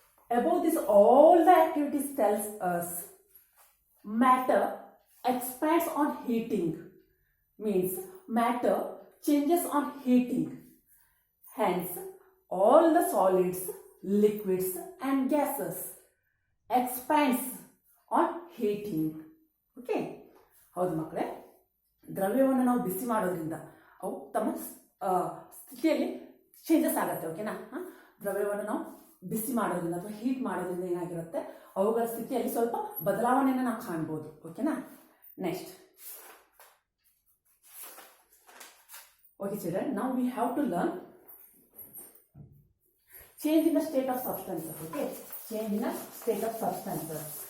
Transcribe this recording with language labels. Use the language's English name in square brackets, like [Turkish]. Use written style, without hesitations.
[English] Above this, all the activities tells us matter expands on heating, means matter changes on heating. Hence, all the solids, liquids and gases expands on heating. [Kannada] Okay, ಹೌದು ಮಕ್ಕಳೇ, ದ್ರವ್ಯವನ್ನು ನಾವು ಬಿಸಿ ಮಾಡೋದ್ರಿಂದ ಅವು ತಮ್ಮ ಸ್ಥಿತಿಯಲ್ಲಿ changes ಆಗುತ್ತೆ. ಓಕೆನಾ, ದ್ರವ್ಯವನ್ನು ನಾವು ಬಿಸಿ ಮಾಡೋದ್ರಿಂದ ಅಥವಾ ಹೀಟ್ ಮಾಡೋದ್ರಿಂದ ಏನಾಗಿರುತ್ತೆ, ಅವುಗಳ ಸ್ಥಿತಿಯಲ್ಲಿ ಸ್ವಲ್ಪ ಬದಲಾವಣೆಯನ್ನು ನಾವು ಕಾಣ್ಬೋದು. ಓಕೆನಾ, next. [English] Okay children, now we have to learn change in the state of substances. Okay, change in the state of substances.